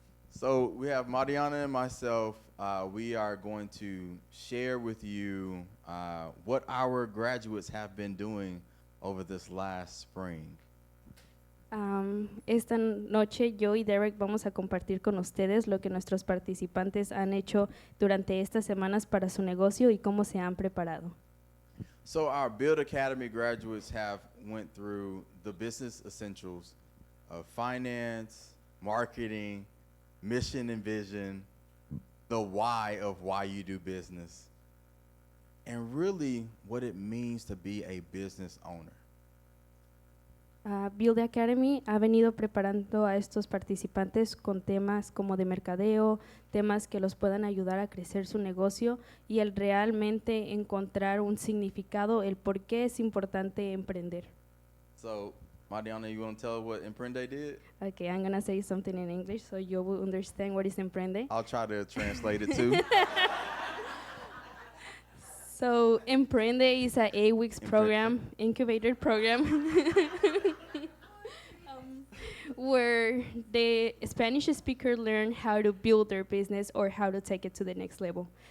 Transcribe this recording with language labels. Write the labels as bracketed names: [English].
[English] So we have Mariana and myself. We are going to share with you what our graduates have been doing over this last spring. [Spanish] Esta noche yo y Derek vamos a compartir con ustedes lo que nuestros participantes han hecho durante estas semanas para su negocio y cómo se han preparado. [English] So our Build Academy graduates have went through the business essentials of finance, marketing, mission and vision, the why of why you do business, and really what it means to be a business owner. [Spanish] Build Academy ha venido preparando a estos participantes con temas como de mercadeo, temas que los puedan ayudar a crecer su negocio y el realmente encontrar un significado, el por qué es importante emprender. [English] So, Mariana, you want to tell what Emprende did? Okay, I'm going to say something in English so you will understand what is Emprende. I'll try to translate it too. So, Emprende is a 8 weeks program, incubator program, where the Spanish speaker learn how to build their business or how to take it to the next level.